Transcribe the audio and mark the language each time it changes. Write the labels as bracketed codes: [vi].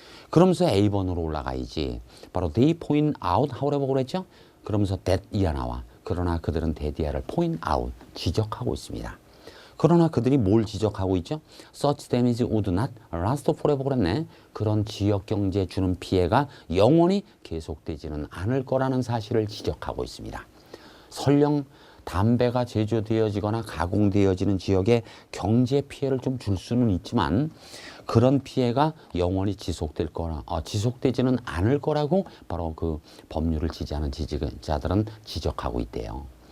[ko] 그러면서 A번으로 올라가야지. 바로 [en] they point out however [ko] 그랬죠. 그러면서 that 이하 나와. 그러나 그들은 대디아를 point out 지적하고 있습니다. 그러나 그들이 뭘 지적하고 있죠? [en] Such damage would not last forever [ko] 그랬네. 그런 지역 경제에 주는 피해가 영원히 계속되지는 않을 거라는 사실을 지적하고 있습니다. 설령 담배가 제조되어지거나 가공되어지는 지역에 경제 피해를 좀 줄 수는 있지만 그런 피해가 영원히 지속되지는 않을 거라고 바로 그 법률을 지지하는 지지자들은 지적하고 있대요.